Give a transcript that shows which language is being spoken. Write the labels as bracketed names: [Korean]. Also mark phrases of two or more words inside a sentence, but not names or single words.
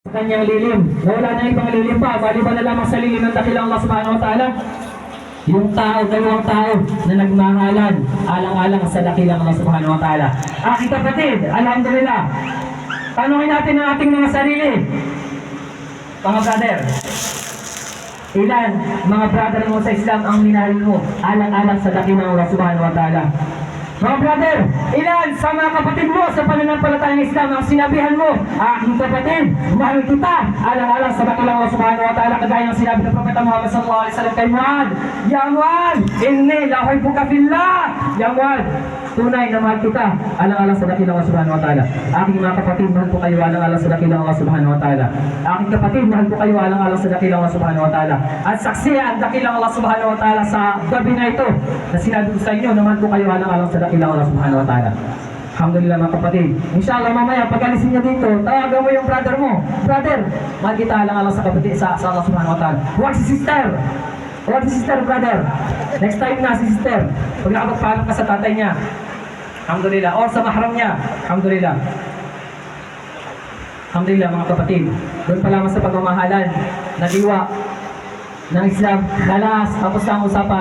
[Filipino] kanyang lilim. Wala na ibang lilim pa, maliban na lamang sa lilim ng dakilang [Arabic] الله سبحانه وتعالى. [Filipino] Yung tao, dalawang tao na nagmahalan, alang-alang sa dakilang [Arabic] الله سبحانه وتعالى. [Filipino] Aking kapatid, alhamdulillah, tanungin natin ang ating mga sarili. Mga brother, ilan mga brother mo sa Islam ang minahal mo, alang-alang sa dakilang [Arabic] الله سبحانه وتعالى? [Filipino] Mga brother, ilan sa mga kapatid mo sa pananampalatayang Islam ang sinabihan mo, aking kapatid, mahal kita, alang-alang sa dakilang [Arabic] الله سبحانه وتعالى, [Filipino] kagaya ng sinabi ng Propeta Muhammad [Arabic] صلى الله عليه وسلم [Filipino] kay Muad, [Arabic] يا معاذ إني لأحبك في الله. [Filipino] Ya Muad, tunay na mahal kita, alang-alang sa dakilang [Arabic] الله سبحانه وتعالى. [Filipino] Aking mga kapatid, mahal ko kayo, alang-alang sa dakilang [Arabic] الله سبحانه وتعالى. [Filipino] Aking kapatid, mahal ko kayo, alang-alang sa dakilang [Arabic] الله سبحانه وتعالى. [Filipino] At saksi ang dakilang [Arabic] الله سبحانه وتعالى [Filipino] sa gabi na ito, na sinabi ko sa inyo, na mahal ko kayo, alang-alang sa dakilang [Arabic] الله سبحانه وتعالى. [Filipino] Alhamdulillah mga kapatid. Inshallah mamaya pag alisin niya dito, tawagan mo yung brother mo. Brother, mahal kita, alang-alang sa kapatid sa [Arabic] الله سبحانه وتعالى. [Filipino] Huwag si sister. Huwag si sister, brother. Next time na si sister. Pag nakapagpaalam ka sa tatay niya, alhamdulillah. O sa mahram niya, alhamdulillah. Alhamdulillah mga kapatid. Doon pa lamang sa pagmamahalan, nadiwa ng Islam, dalas, tapos na ang usapan.